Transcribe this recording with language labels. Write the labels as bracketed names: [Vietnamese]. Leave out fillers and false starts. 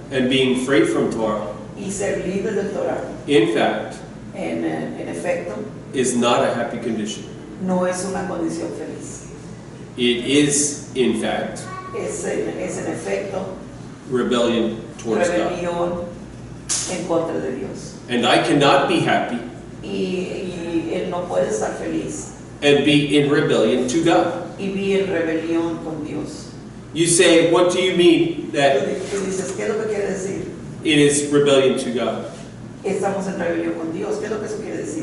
[English] And being free from Torah, [Spanish] Y ser libres del Torah, [English] in fact, [Spanish] en efecto, [English] is not a happy condition. [Spanish] no es una condición feliz. [English] It is, in fact, [Spanish] Es en efecto [English] rebellion towards God. [Spanish] rebelión en contra de Dios. [English] And I cannot be happy [Spanish] Y él no puede estar feliz [English] and be in rebellion to God. [Spanish] y vivir en rebelión con Dios. [English] You say, what do you mean that [Spanish] Tú dices, ¿qué es lo que quiere decir? [English] it is rebellion to God? [Spanish] Estamos en rebelión con Dios. ¿Qué es lo que eso quiere decir?